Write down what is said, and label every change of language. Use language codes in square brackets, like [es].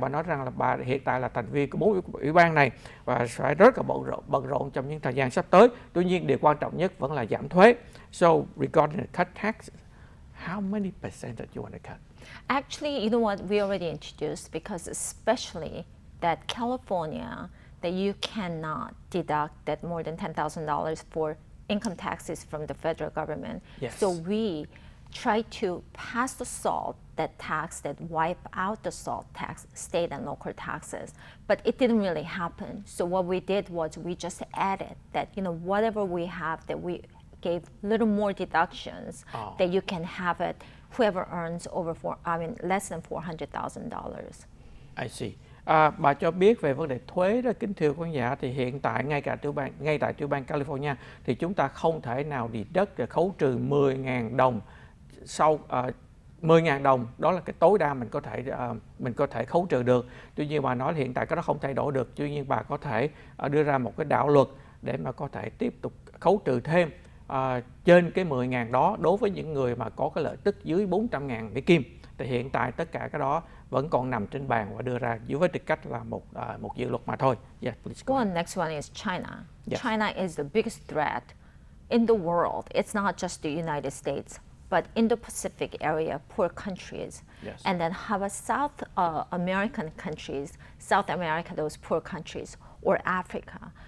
[vi] Bà nói rằng là bà hiện tại là thành viên của 4 ủy ban này và phải rất là bận rộn trong những thời gian sắp tới. Tuy nhiên điều quan trọng nhất vẫn là giảm thuế. [en] So regarding the cut tax, how many percent that you want to cut? Actually, you know what, we already introduced, because especially that California, that you cannot deduct that more than $10,000 for income taxes from the federal government. Yes. So we try to pass the SALT, that tax that wipe out the SALT tax, state and local taxes, but it didn't really happen. So what we did was we just added that, you know, whatever we have, that we gave little more deductions, that you can have it, whoever earns less than $400,000. I see. [vi] Bà cho biết về vấn đề thuế đó, kính thưa quý khán giả, thì hiện tại ngay tại tiểu bang California thì chúng ta không thể nào deduct để khấu trừ 10.000 đồng sau 10.000 đồng, đó là cái tối đa mình có thể khấu trừ được. Tuy nhiên bà nói hiện tại cái đó không thay đổi được. Tuy nhiên bà có thể đưa ra một cái đạo luật để mà có thể tiếp tục khấu trừ thêm trên cái 10.000 đó đối với những người mà có cái lợi tức dưới 400.000 Mỹ Kim. Thì hiện tại tất cả cái đó vẫn còn nằm trên bàn và đưa ra dưới với tư cách là một dự luật mà thôi. [en] Yes, please go. Well, next one is China. Yes. China is the biggest threat in the world. It's not just the United States, but Indo-Pacific area, poor countries. Yes. And then how about South American countries, South America, those poor countries, or Africa?